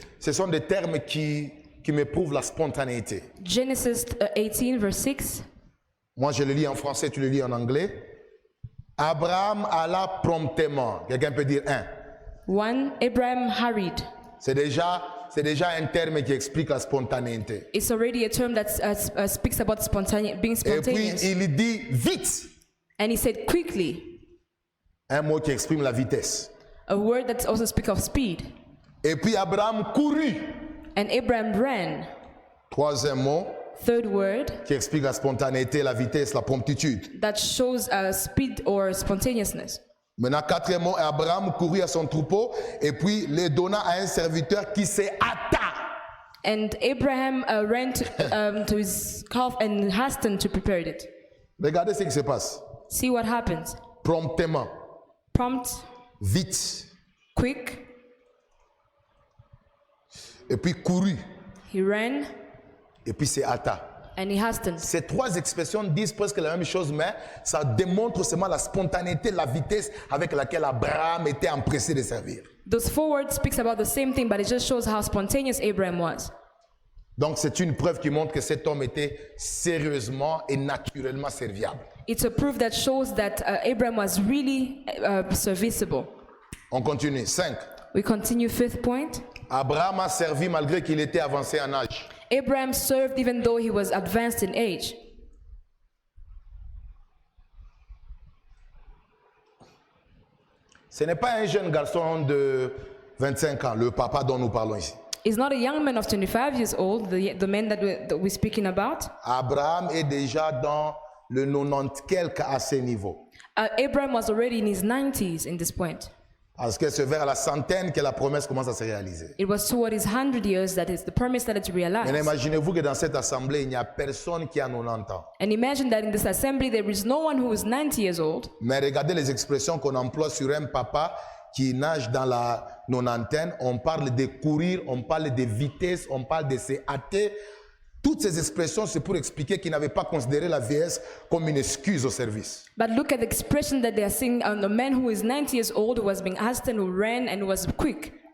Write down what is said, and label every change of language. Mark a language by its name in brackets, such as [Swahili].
[French] Ce sont des termes qui me prouvent la spontanéité. [English] Genesis 18, verse 6. [French] Moi, je le lis en français, tu le lis en anglais. Abraham alla promptement. Quelqu'un peut dire 1. [English] Abraham hurried. [French] C'est déjà un terme qui explique la spontanéité. [English] It's already a term that speaks about being [French] Et puis, [English] spontaneous. [French] il dit vite. [English] And he said quickly, [French] Un mot qui exprime la vitesse. [English] a word that also speaks of speed. [French] Et puis, Abraham courut. [English] And Abraham ran. [French] Troisième mot [English] Third word [French] qui explique la spontanéité, la vitesse, la promptitude. [English] that shows speed or spontaneousness. [French] Maintenant, quatrième mot, Abraham courut à son troupeau et puis les donna à un serviteur qui se hâta. [English] And Abraham ran to his calf and hastened to prepare it. [French] Regardez ce qui se passe. [English] See what happens. [French] Promptement, [English] Prompt, [French] vite, [English] quick. [French] et puis courut, [English] He ran [French] et puis se hâta. [English] and he hastened. [French] Ces trois expressions disent presque la même chose, mais ça démontre seulement la spontanéité, la vitesse avec laquelle Abraham était empressé de servir. [English] Those four words speaks about the same thing, but it just shows how spontaneous Abraham was. [French] Donc c'est une preuve qui montre que cet homme était sérieusement et naturellement serviable. [English] It's a proof that shows that Abraham was really serviceable. [French] On continue. 5. [English] We continue, fifth point. [French] Abraham a servi malgré qu'il était avancé en âge. [English] Abraham served even though he was advanced in age. [French] Ce n'est pas un jeune garçon de 25 ans, le papa dont nous parlons ici. [English] He's not a young man of 25 years old, the man that we're speaking about. [French] Abraham est déjà dans le 90 quelque à ce niveau. [English] Abraham was already in his 90s in this point. [French] Parce que c'est vers la centaine que la promesse commence à se réaliser. [English] It was toward his 100 years that is the promise started to [French] Mais [English] realize. [French] imaginez-vous que dans cette assemblée, il n'y a personne qui a 90 ans. [English] And imagine that in this assembly there is no one who is 90 years old. [French] Mais regardez les expressions qu'on emploie sur un papa qui nage dans la nonantaine. On parle de courir, on parle de vitesse, on parle de se hâter. Toutes ces expressions, c'est pour expliquer qu'il n'avait pas considéré la vieillesse comme une excuse au service. [English] But look at the expression that they are saying on the man who is 90 years old, who was being hastened, who ran and was quick.